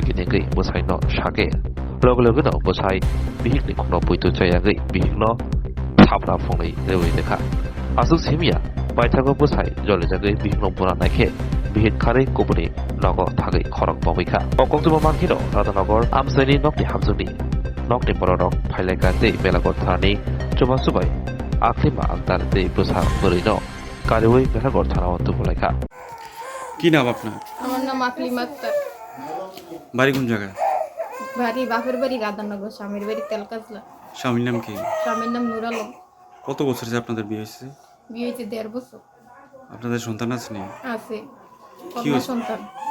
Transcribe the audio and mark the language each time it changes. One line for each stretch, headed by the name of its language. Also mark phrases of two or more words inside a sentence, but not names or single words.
Kok Borok: kinengui busai no sake logo no busai bihik ni khno puitu chayagui bihik no thapra phongai rewi dekha Asuk simia baithago busai jolejagui bihik no buna naikhe bihik khare kubuni nogo thagui khorok bomikha okoktuba mankhiro Radanagor Amsani Nogni Hamjwkni Nogni Bwrajwk phailaika tei melagor thani chubai Aklima Angdar tei busa burino karibui melagor Thanao tubulaikha
Bangla: কি নাম আপনার? আমার নাম আকলিমা আক্তার। বাড়ি কোন জায়গায়? বাড়ি বাপের বাড়ি রাধানগর, স্বামীর বাড়ি তেলকাজলা। স্বামীর নাম কি? স্বামীর নাম নুর আলম। কত বছর যে আপনাদের বিয়ে হয়েছে? বিয়ে হয়েছে 1.5 বছর। আপনাদের সন্তান আছে নি? আছে, কন্যা সন্তান।